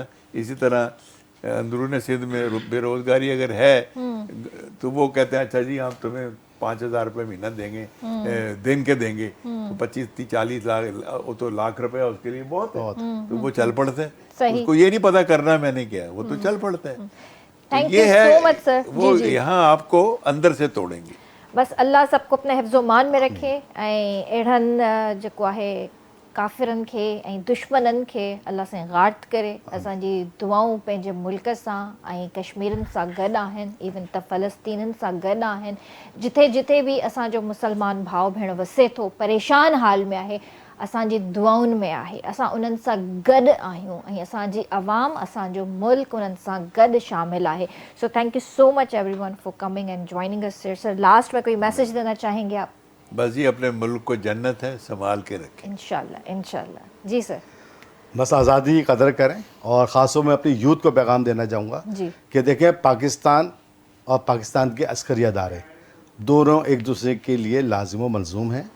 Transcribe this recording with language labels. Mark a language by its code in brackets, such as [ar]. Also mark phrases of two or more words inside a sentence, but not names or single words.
[ur] اسی طرح اندرون سندھ میں بے روزگاری اگر ہے تو وہ کہتے ہیں اچھا جی ہم تمہیں 5,000 روپے مہینہ دیں گے, دن کے دیں گے, 25-40 لاکھ, وہ تو لاکھ روپے اس کے لیے بہت ہے, تو وہ چل پڑتے ہیں. اس کو یہ نہیں پتا کرنا میں نے کیا, وہ تو چل پڑتا ہے. یہ ہے وہ یہاں آپ کو اندر سے توڑیں گے. بس اللہ سب کو اپنے حفظ و مان میں رکھے [sd] ऐं अहिड़नि जेको आहे काफ़िरनि खे ऐं दुश्मननि खे अल्लाह सां गार्ड करे. असांजी दुआऊं पंहिंजे मुल्क सां ऐं कश्मीरनि सां गॾु आहिनि, इवन त फ़लस्तीननि सां गॾु आहिनि. जिथे जिथे बि असांजो मुस्लमान भाउ भेण वसे थो, परेशान हाल में आहे, असांजी दुआउनि में आहे. असां उन्हनि सां गॾु आहियूं ऐं असांजी अवाम, असांजो मुल्क उन्हनि सां गॾु शामिल आहे. [en] so thank you so much everyone for coming and joining us. [ur] سر لاسٹ میں کوئی میسج دینا چاہیں گے آپ? بس یہ اپنے ملک کو جنت ہے، سنبھال کے رکھیں. ان شاء اللہ، ان شاء اللہ۔ جی سر. بس آزادی کی قدر کریں. اور خاص طور میں اپنی یوتھ کو پیغام دینا چاہوں گا کہ دیکھیں، پاکستان اور پاکستان کے عسکری ادارے دونوں ایک دوسرے کے لیے لازم و ملزوم ہیں.